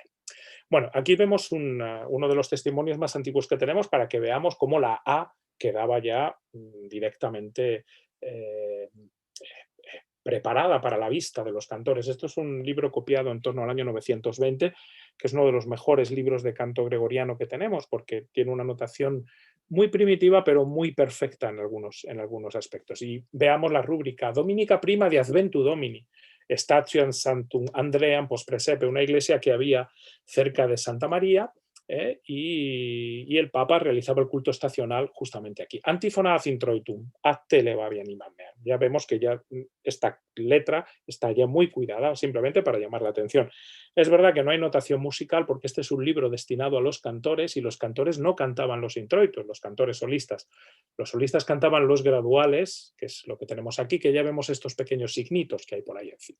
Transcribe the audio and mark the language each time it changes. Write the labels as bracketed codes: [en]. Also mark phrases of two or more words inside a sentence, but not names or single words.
[es] Bueno, aquí vemos uno de los testimonios más antiguos que tenemos para que veamos cómo la A quedaba ya directamente preparada para la vista de los cantores. Esto es un libro copiado en torno al año 920, que es uno de los mejores libros de canto gregoriano que tenemos, porque tiene una notación muy primitiva, pero muy perfecta en algunos aspectos. Y veamos la rúbrica [la] Dominica prima de Adventu Domini, Statium Sanctum Andream post Presepe, [es] una iglesia que había cerca de Santa María, y el Papa realizaba el culto estacional justamente aquí. [la] Antífona ad introitum, ad te levavi animam meam. [es] Ya vemos que ya esta letra está ya muy cuidada, simplemente para llamar la atención. Es verdad que no hay notación musical porque este es un libro destinado a los cantores y los cantores no cantaban los introitos, los cantores solistas. Los solistas cantaban los graduales, que es lo que tenemos aquí, que ya vemos estos pequeños signitos que hay por ahí encima.